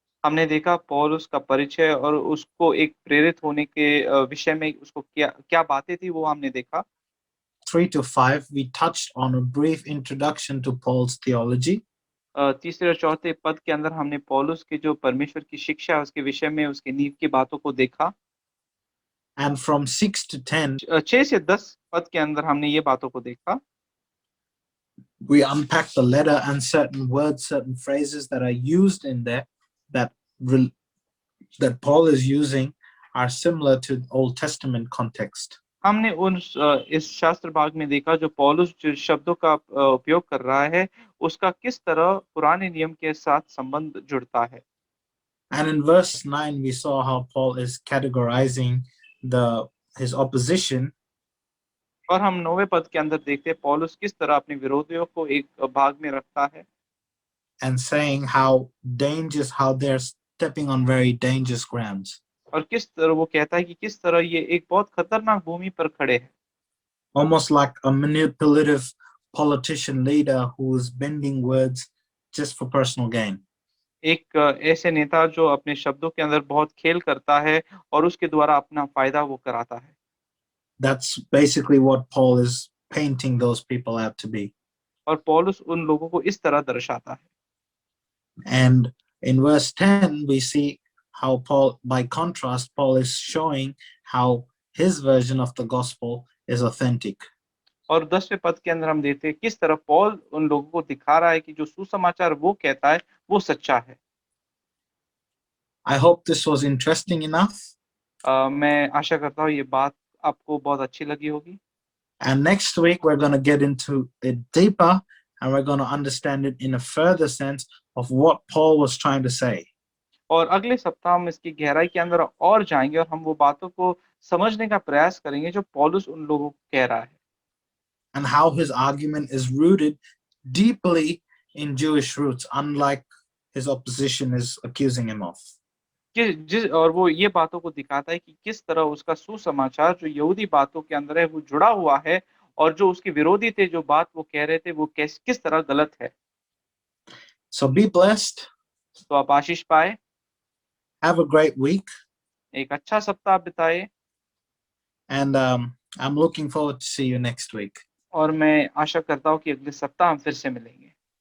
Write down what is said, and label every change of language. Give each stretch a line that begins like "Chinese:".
Hindi: हमने देखा पौलुस का परिचय और उसको एक प्रेरित होने के विषय में उसको क्या बातें थी वो हमने देखा।
English: 3 to 5, we touched on a brief introduction to Paul's theology.
Hindi: तीसरे और चौथे पद के अंदर हमने पौलुस की जो परमेश्वर की शिक्षा है उसके विषय में उसके नींव की बातों को देखा।
English: And from 6 to 10,
Hindi: 6 से 10 पद के अंदर हमने ये बातों को देखा।
English: we unpacked the letter and certain words, certain phrases that are used in there that Paul is using are similar to Old Testament context.
Hindi: हमने इस शास्त्र भाग में देखा जो पौलुस जो शब्दों का उपयोग कर रहा है उसका किस तरह पुराने नियम के साथ संबंध जुड़ता है।
English: And in verse 9, we saw how Paul is categorizing his opposition.
Hindi: और हम 9वें पद के अंदर देखते हैं पौलुस किस तरह अपने विरोधियों को एक भाग में रखता है।
English: And saying how they're stepping on very dangerous grounds.
Hindi: और किस तरह वो कहता है कि किस तरह ये एक बहुत खतरनाक भूमि पर खड़े हैं।
English: Almost like a manipulative politician leader who is bending words just for personal gain.
Hindi: एक ऐसे नेता जो अपने शब्दों के अंदर बहुत खेल करता है और उसके द्वारा अपना फायदा वो कराता है।
English: That's basically what Paul is painting those people out to be.
Hindi: और पौलुस उन लोगों को इस तरह दर्शाता है।
English: And in verse 10, we see how Paul, by contrast, Paul is showing how his version of the gospel is authentic.
Hindi: और 10वें पद के अंदर हम देखते हैं किस तरह पौल उन लोगों को दिखा रहा है कि जो सुसमाचार वो कहता है वो सच्चा है।
English: I hope this was interesting enough.
Hindi: मैं आशा करता हूँ ये बात आपको बहुत अच्छी लगी होगी।
English: And next week, we're going to get into it deeper and we're going to understand it in a further sense of what Paul was trying to say.
Hindi: और अगले सप्ताह हम इसकी गहराई के अंदर और जाएंगे और हम वो बातों को समझने का प्रयास करेंगे जो पौलुस उन लोगों को कह रहा है।
English: And how his argument is rooted deeply in Jewish roots, unlike his opposition is accusing him of.
Hindi: और वो ये बातों को दिखाता है कि किस तरह उसका सुसमाचार जो यहूदी बातों के अंदर है वो जुड़ा हुआ है और जो उसके विरोधी थे जो बात वो कह रहे थे वो किस तरह गलत है।
English: So be blessed.
Hindi: तो आप आशीष पाए।
English: Have a great week.
Hindi: एक अच्छा सप्ताह बिताए।
English: And I'm looking forward to see you next week.
Hindi: और मैं आशा करता हूँ कि अगले सप्ताह हम फिर से मिलेंगे।